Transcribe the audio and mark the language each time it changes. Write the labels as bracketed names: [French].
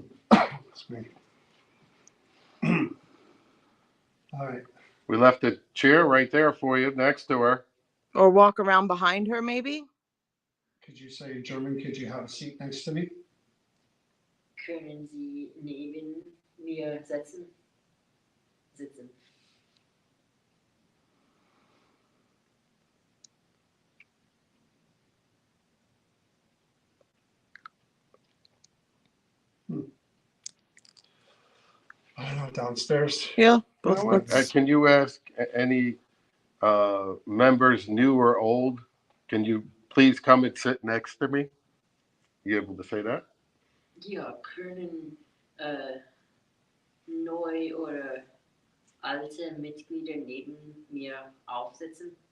[English] That's me. All right. We left a chair right there for you next to her. Or walk around behind her, maybe? Could you say in German, could you have a seat next to me? [German] Können Sie neben mir sitzen? [English] I don't know, downstairs. Yeah. You know what? Can you ask any members, new or old, can you please come and sit next to me? You able to say that? [German] Ja, können neu oder alte Mitglieder neben mir aufsitzen?